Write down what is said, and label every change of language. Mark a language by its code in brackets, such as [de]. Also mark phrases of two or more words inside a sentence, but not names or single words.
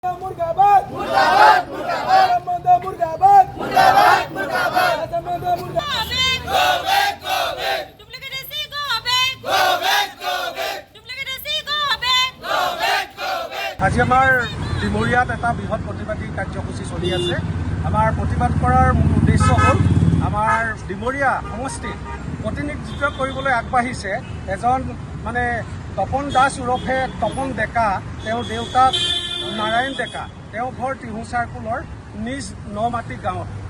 [hi] मुर्दाबाद मुर्दाबाद मुर्दाबाद मुर्दाबाद मुर्दाबाद मुर्दाबाद मुर्दाबाद [en] go back duplicate AC go back duplicate AC go back [as] আজি আমাৰ ডিমৰিয়াত এটা বৃহৎ প্ৰতিবাদী কাৰ্যসূচী চলি আছে। আমাৰ প্ৰতিবাদ কৰাৰ মূল উদ্দেশ্য হ'ল আমাৰ ডিমৰিয়া সমষ্টিত প্ৰতিনিধিত্ব কৰিবলৈ আগবাঢ়িছে এজন তপন দাস ওৰফে তপন ডেকা। তেওঁৰ দেউতাক নাৰায়ণ ডেকা, তেওঁ ঘৰ টিহু চাৰ্কুলৰ নিজ নমাটি গাঁৱত।